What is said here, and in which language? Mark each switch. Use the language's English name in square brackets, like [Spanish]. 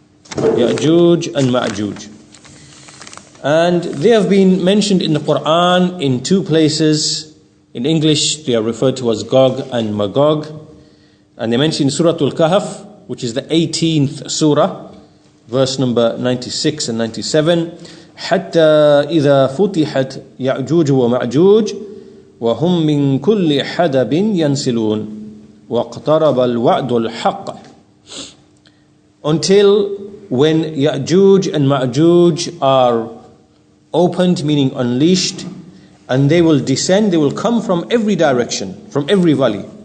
[English] Ya'juj and Ma'juj. And they have been mentioned in the Quran in two places. In English they are referred to as Gog and Magog, and they mentioned in Surah Al-Kahf, which is the 18th surah, verse number 96 and 97. [Arabic] حتى إذا فتحت يأجوج ومأجوج وهم من كل حدب ينسلون واقترب الوعد الحق. [English] Until when Ya'juj and Ma'juj are opened, meaning unleashed, and they will descend, they will come from every direction, from every valley.